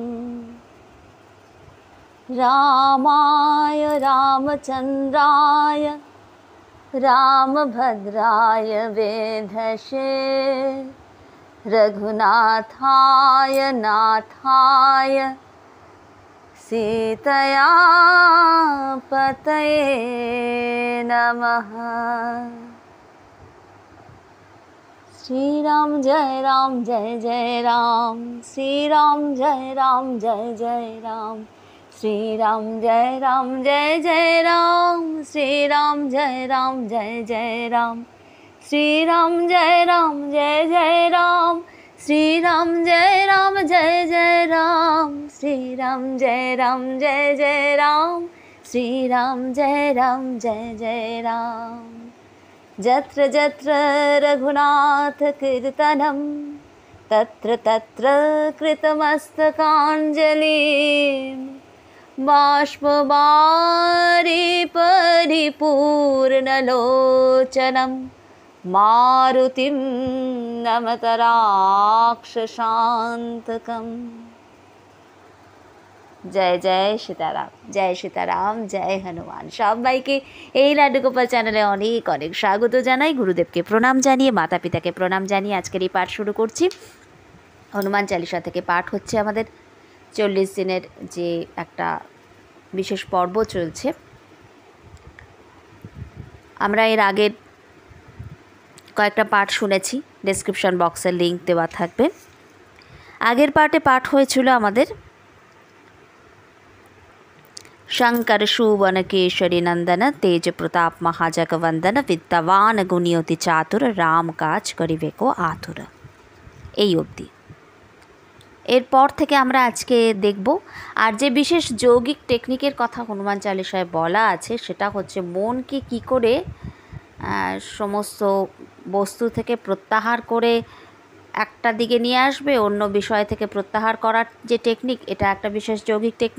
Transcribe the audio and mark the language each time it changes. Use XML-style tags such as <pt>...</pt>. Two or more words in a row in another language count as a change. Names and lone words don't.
<sa>रामाय रामचंद्राय रामभद्राय वेधसे रघुनाथाय नाथाय सीतया पतये नमः। श्री राम जय राम श्री राम जय राम जय राम श्री राम जय राम जय राम श्री राम जय राम जय राम श्री राम जय राम जय राम श्री राम जय राम जय राम श्री राम जय राम जय राम श्री राम जय राम जय राम। जत्र जत्र रघुनाथ कीर्तनं तत्र तत्र कृतमस्तकाञ्जलिं बाष्पवारि परिपूर्णलोचनं मारुतिं नमत राक्षसान्तकम्। जय जय सीताराम, जय सीताराम, जय हनुमान।</sa> <bn>सबाइके এই লাড্ডু গোপাল চ্যানেলে অনেক অনেক স্বাগত জানাই। গুরুদেবকে প্রণাম জানিয়ে, মাতা পিতাকে প্রণাম জানিয়ে আজকের এই পাঠ শুরু করছি। হনুমান চালিসা থেকে পাঠ হচ্ছে আমাদের 40 দিনের যে একটা বিশেষ পর্ব চলছে। আমরা এর আগের কয়েকটা পাঠ শুনেছি, ডেসক্রিপশন বক্সের লিঙ্ক দেওয়া থাকবে। আগের পাঠে পাঠ হয়েছিল আমাদের</bn> <awa>शंकर सुवन केशरी नंदन तेज प्रताप महाजगवंदन विद्यावान गुणियति चातुर राम काज करिबे को आतुर,</awa> <bn>এই অবধি। এরপর থেকে আমরা আজকে দেখব আর যে বিশেষ যৌগিক টেকনিকের কথা হনুমান চালিসায় বলা আছে সেটা হচ্ছে মনকে কি করে সমস্ত বস্তু থেকে প্রত্যাহার করে একটা দিকে নিয়ে আসবে, অন্য বিষয় থেকে প্রত্যাহার করার যে টেকনিক, এটা একটা বিশেষ যৌগিক টেকনিক।</bn>